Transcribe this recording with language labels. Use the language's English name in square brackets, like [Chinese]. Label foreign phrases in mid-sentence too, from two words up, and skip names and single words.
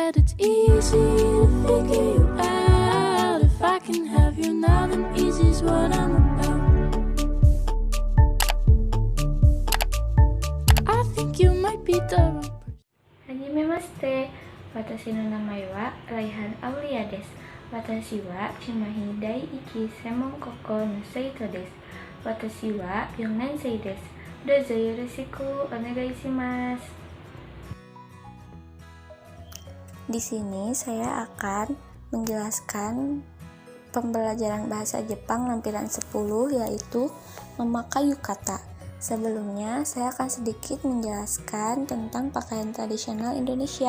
[English] easy to figure you out. If I can have you now, then easy's what I'm about. I think you might be the wrong person. [Japanese] はじめまして、私の名前はRaihan Auliaです. Watashi wa Chimahi Dai Iki Semon Koko no Seito desu. 私は4年生です。どうぞよろしくお願いします。 [Indonesian] Di sini saya akan menjelaskan pembelajaran bahasa Jepang lampiran 10, yaitu memakai yukata. Sebelumnya, saya akan sedikit menjelaskan tentang pakaian tradisional Indonesia.